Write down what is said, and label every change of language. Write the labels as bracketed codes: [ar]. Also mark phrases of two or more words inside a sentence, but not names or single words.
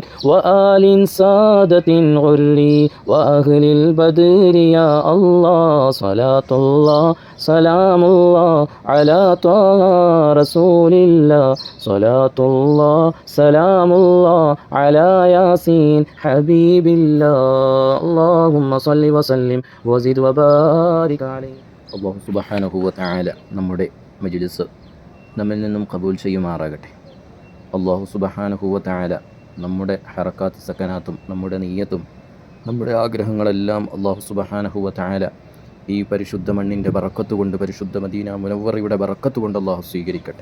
[ar] وآل سادة غري وأهل البدر يا الله صلاة الله سلام الله على طه رسول الله صلاة الله سلام الله على ياسين حبيب الله اللهم صل وسلم وزد وبارك عليه. الله سبحانه وتعالى [ml] നമ്മുടെ മജ്ലിസ് നമ്മിൽ നിന്നും ഖബൂൽ ചെയ്യുമാറാകട്ടെ. [ar] الله سبحانه وتعالى [ml] നമ്മുടെ [ar] حركات سكنات [ml] നമ്മുടെ നിയ്യത്തും നമ്മുടെ ആഗ്രഹങ്ങളെല്ലാം [ar] الله سبحانه وتعالى [ml] ഈ പരിശുദ്ധ മണ്ണിൻ്റെ ബറക്കത്ത് കൊണ്ട്, പരിശുദ്ധ മദീന മുനവ്വറയുടെ ബറക്കത്ത് കൊണ്ട് അല്ലാഹു സ്വീകരിക്കട്ടെ.